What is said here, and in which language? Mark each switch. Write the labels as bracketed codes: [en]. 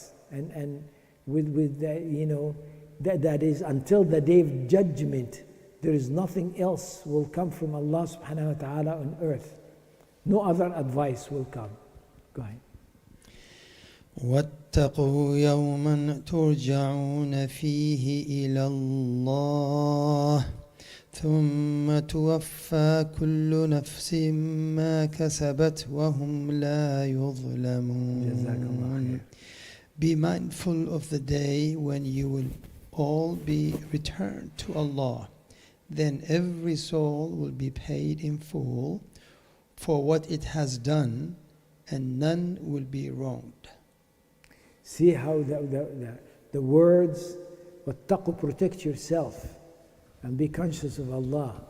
[en] And with the, that is until the day of judgment, there is nothing else will come from Allah [ar] subhanahu wa ta'ala [en] on earth. No other advice will come. Go ahead. [ar] واتقوا يوما ترجعون فيه إلى الله ثم توفى كل نفس ما كسبت وهم لا يظلمون. [en] Be mindful of the day when you will all be returned to Allah. Then every soul will be paid in full for what it has done, and none will be wronged. See how the words, وَاتَّقُوا, protect yourself and be conscious of Allah.